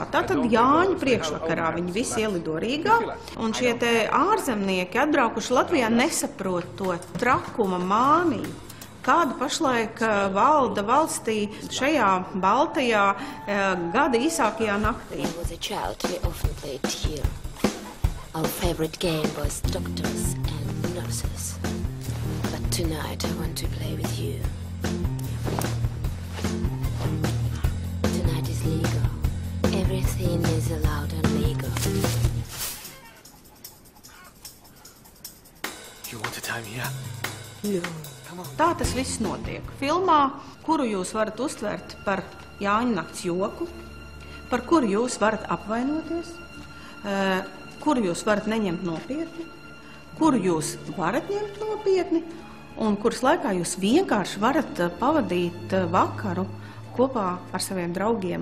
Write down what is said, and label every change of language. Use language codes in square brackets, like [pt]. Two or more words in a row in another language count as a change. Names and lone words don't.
[lv] Tātad Jāņu priekšvakarā viņi visi ielido Rīgā, un šie te ārzemnieki atbraukuši Latvijā nesaprot to trakuma māniju, kāda pašlaik valda valstī šajā baltajā gada īsākajā naktī. [en] Our favorite game was doctors and nurses. But tonight I want to play with you. Tonight is legal. Everything is allowed and legal. You want to tie me up? [lv] Tā tas viss notiek. Filmā, kuru jūs varat uztvert par Jāņu nakts joku, par kuru jūs varat apvainoties, kuru jūs varat neņemt nopietni, kuru jūs varat ņemt nopietni, un kuras laikā jūs vienkārši varat pavadīt vakaru kopā ar saviem draugiem.